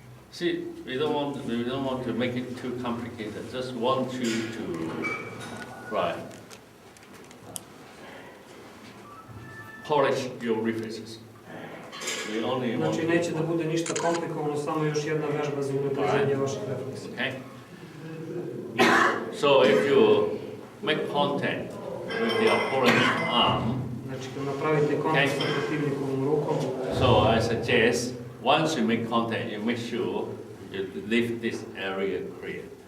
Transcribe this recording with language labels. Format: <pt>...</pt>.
<en>See, we don't want to make it too complicated. Just want you to polish your reflexes. We only want.</en> <sr>Znači neće da bude ništa komplikovano, samo još jedna vežba za unapređenje vaših refleksija.</sr> <en>Okay. So if you make contact with the opponent's arm,</en> <sr>Znači Znači, kad napravite kontakt sa protivnikovom rukom,</sr> <en>So I suggest once you make contact, you make sure you leave this area clear.</en>